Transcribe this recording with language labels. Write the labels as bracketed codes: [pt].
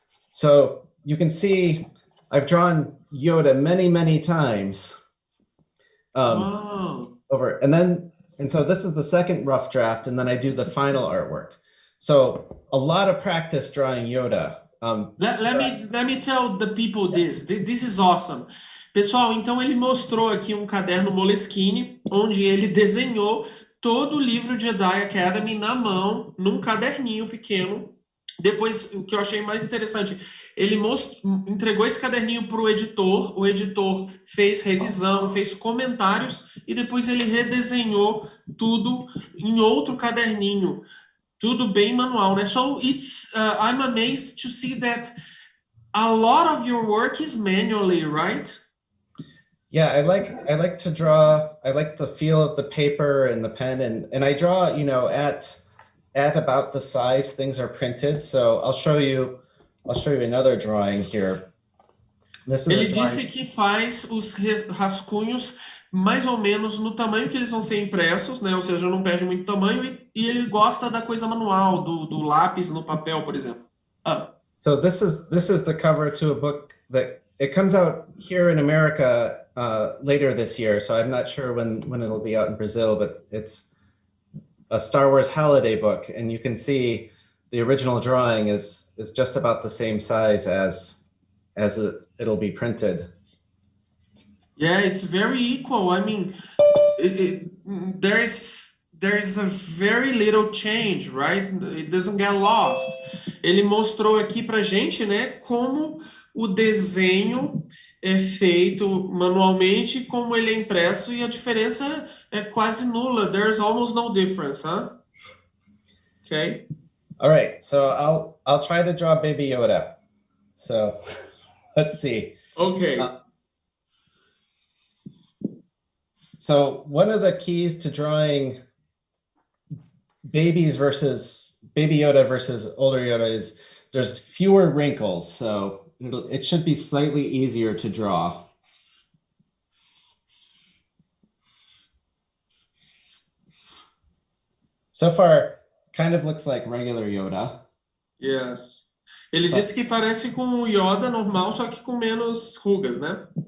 [en] So you can see I've drawn Yoda many, many times. Wow. And so this is the second rough draft, and then I do the final artwork. So a lot of practice drawing Yoda. Let me tell the people this. This is awesome. [pt] Pessoal, então ele mostrou aqui um caderno Moleskine, onde ele desenhou todo o livro Jedi Academy na mão, num caderninho pequeno. Depois, o que eu achei mais interessante, ele entregou esse caderninho para o editor fez revisão, fez comentários, e depois ele redesenhou tudo em outro caderninho. Tudo bem manual, né? [en] So I'm amazed to see that a lot of your work is manually, right? Yeah, I like to draw. I like the feel of the paper and the pen, and I draw, you know, at about the size things are printed. So I'll show you another drawing here. This is [pt] Ele [en] a drawing. [pt] disse que faz os rascunhos mais ou menos no tamanho que eles vão ser impressos, né? Ou seja, não perde muito tamanho e ele gosta da coisa manual, do lápis no papel, por exemplo. Ah. [en] So this is the cover to a book that it comes out here in America later this year. So I'm not sure when it'll be out in Brazil, but it's a Star Wars holiday book, and you can see the original drawing is just about the same size as it'll be printed. Yeah, it's very equal. I mean, there is a very little change, right? It doesn't get lost. [pt] Ele mostrou aqui pra gente, né, como o desenho é feito manualmente, como ele é impresso, e a diferença é quase nula. [en] There's almost no difference, huh? Okay. All right, so I'll try to draw Baby Yoda. So let's see. Okay. So one of the keys to drawing Baby Yoda versus older Yoda is there's fewer wrinkles. So it should be slightly easier to draw. So far, kind of looks like regular Yoda. Yes. [pt] Ele disse que parece com o Yoda normal, só que com menos rugas, né?